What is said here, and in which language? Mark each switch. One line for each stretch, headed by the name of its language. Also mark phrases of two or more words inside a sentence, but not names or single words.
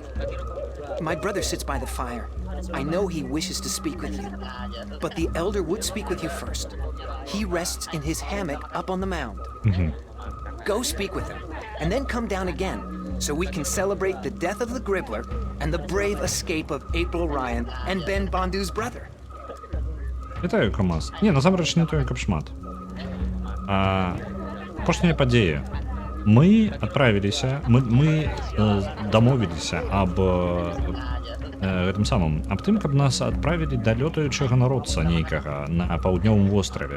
English: My brother sits by the fire. I know he wishes to speak with you. But the elder would speak with you first. He rests in his hammock up on the mound. Go speak with him, and then come down again, so we can celebrate the death of the Gribbler and the brave escape of April Ryan and Ben Bondu's brother.
Belarusian: Вітаю, КамАЗ. Ні, насамрэч не тое, каб шмат. Апошняя падзея. Мы адправіліся, мы дамовіліся аб гэтым самым, аб тым, каб нас адправілі да лётаючага народца нейкага на паўднёвым востраве.